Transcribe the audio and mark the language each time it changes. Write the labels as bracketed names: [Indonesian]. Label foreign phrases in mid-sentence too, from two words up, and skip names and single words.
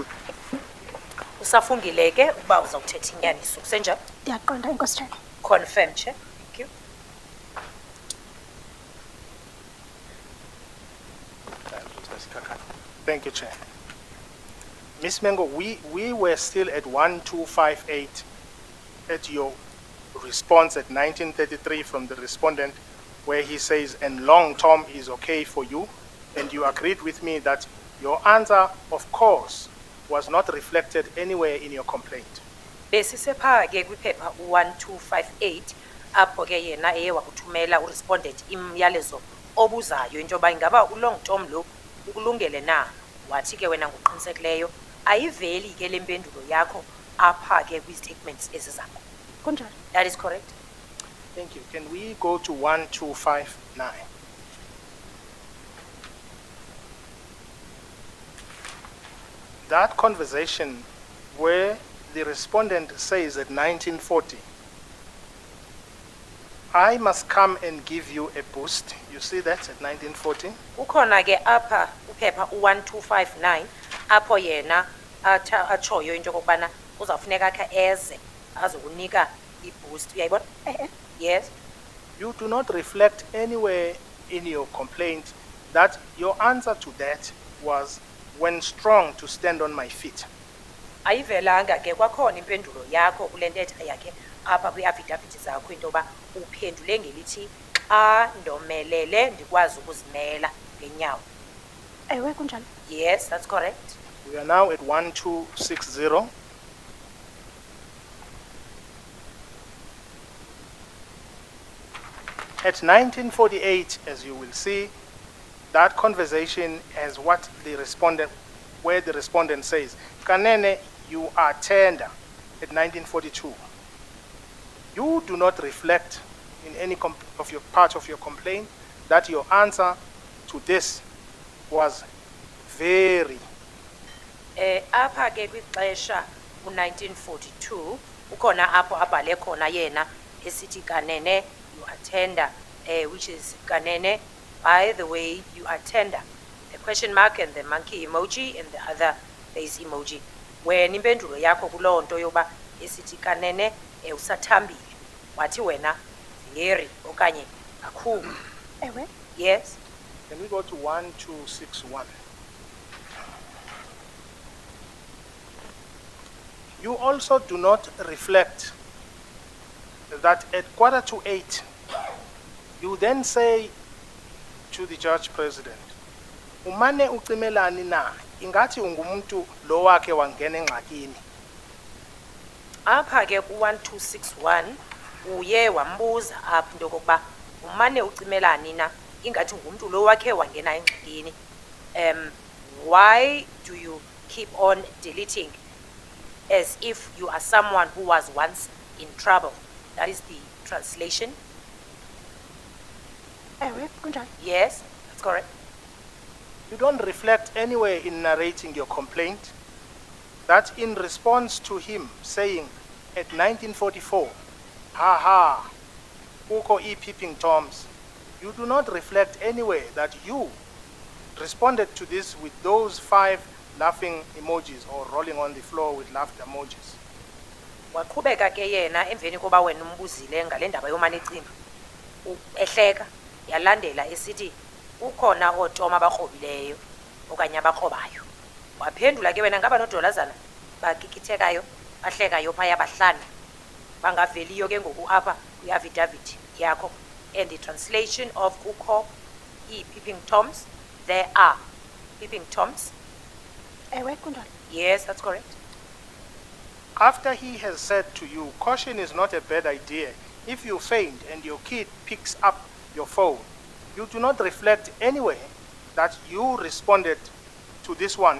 [Xhosa] Usafungile ke ukuba uzawuthetha inyaniso kusenjalo. Ndiyaqonda Enkosi. [English] Confirm, Chair. Thank you. Thank you, Chair. Ms. Mengo, we were still at 1258 at your response at 1933 from the respondent, where he says, and long term is okay for you, and you agreed with me that your answer, of course, was not reflected anywhere in your complaint. [Xhosa] Besisepha ke kwiphepha 1258 apho ke yena eye wakuthumela urespondent imyalezo obuzayo into yoba ingaba ulong tom lo ukulungele na, wathi ke wena ngokuqinisekileyo ayiveli ke le mpendulo yakho apha ke kwi-statements ezi zakho. Kunjani? [English] That is correct. Thank you. Can we go to 1259? That conversation where the respondent says at 1940, I must come and give you a boost. You see that at 1940? [Xhosa] Ukhona ke apha uphepha 1259 apho yena atshoyo into yokubana uzawufuneka kha eze azokunika i-boost. Uyayibona? [English] Yes. You do not reflect anywhere in your complaint that your answer to that was, when strong to stand on my feet. [Xhosa] Ayivelanga ke kwakhona impendulo yakho kule ntetha yakhe apha kwi-affidavit zakho into yoba uphendule ngelithi xa ndomelele ndikwazi ukuzimela ngenyawo. Ewe kunjani? [English] Yes, that's correct. We are now at 1260. At 1948, as you will see, that conversation has what the respondent, where the respondent says, Kanene, you are tender at 1942. You do not reflect in any of your part of your complaint that your answer to this was very. Apha ke kwixesha u-1942 ukhona apho abhale khona yena esithi Kanene you are tender, which is Kanene, by the way, you are tender. The question mark and the monkey emoji and the other face emoji. [Xhosa] When impendulo yakho kuloo nto yoba esithi Kanene usathambile wathi wena ngeri okanye kakhulu. Ewe. [English] Yes. Can we go to 1261? You also do not reflect that at 7:45, you then say to the judge president, [Xhosa] umane ucimelani na, ingathi ungumuntu lo wakhe wangena engxakini. Apha ke ku-1261 uye wambuza apha into kokuba umane ucimelani na ingathi ngumntu lo wakhe wangena engxakini. [English] Why do you keep on deleting as if you are someone who was once in trouble? That is the translation. [Xhosa] Ewe, kunjalo. [English] Yes, that's correct. You don't reflect anywhere in narrating your complaint that in response to him saying at 1944, ha ha, uko peeping toms, you do not reflect anywhere that you responded to this with those 5 laughing emojis or rolling on the floor with laughter emojis. [Xhosa] Waqhubeka ke yena emveni koba wena umbuzile ngale ndaba yomane icimba ehleka yalandela esithi ukhona ootoma abakrobileyo okanye abakrobayo. Waphendula ke wena ngaba nodolazana bakikithekayo bahlekayo phaya bahlanu bangaveliyo ke ngoku apha kwi-affidavit yakho. [English] And the translation of ukho peeping toms, there are peeping toms. [Xhosa] Ewe, kunjalo. [English] Yes, that's correct. After he has said to you, caution is not a bad idea. If you faint and your kid picks up your phone, you do not reflect anywhere that you responded to this one.